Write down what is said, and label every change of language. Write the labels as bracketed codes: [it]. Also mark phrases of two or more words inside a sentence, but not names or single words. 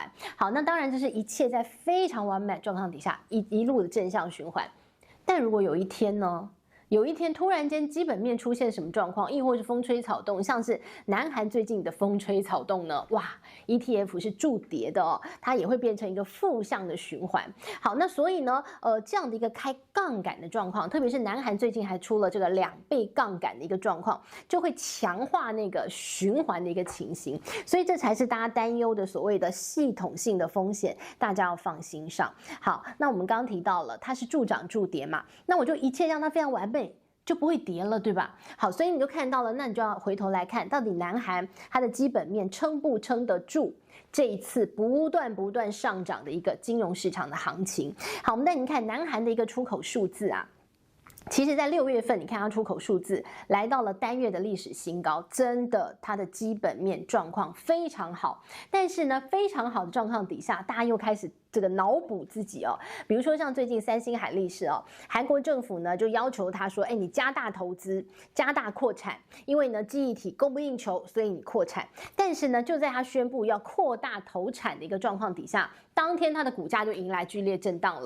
[zh] 好，那當然這是一切在非常完美狀況底下一路的正向循環。但如果有一天呢， 有一天突然間基本面出現什麼狀況，亦或是風吹草動，像是南韓最近的風吹草動呢，哇 ，ETF 是助跌的哦，它也会變成一個負向的循環。好，那所以呢，這樣的一個開槓桿的狀況，特別是南韓最近還出了這個2倍槓桿的一個狀況，就會強化那個循環的一個情形，所以這才是大家擔憂的所謂的系統性的風險，大家要放心上。好，那我們剛剛提到了它是助漲助跌嘛，那我就一切讓它非常完美，就不會跌了，對吧？好，所以你就看到了，那你就要回頭來看，到底南韓它的基本面撐不撐得住這一次不斷上漲的一個金融市場的行情？好，我們帶您看南韓的一個出口數字啊。其實，在6月份，你看它出口數字來到了單月的歷史新高，真的，它的基本面狀況非常好。但是呢，非常好的狀況底下，大家又開始這個腦補自己哦。比如說像最近三星海力士哦，韓國政府呢就要求他說，哎，你加大投資，加大擴產，因為呢記憶體供不應求，所以你擴產。但是呢，就在他宣布要擴大投產的一個狀況底下，當天它的股價就迎來劇烈震盪了。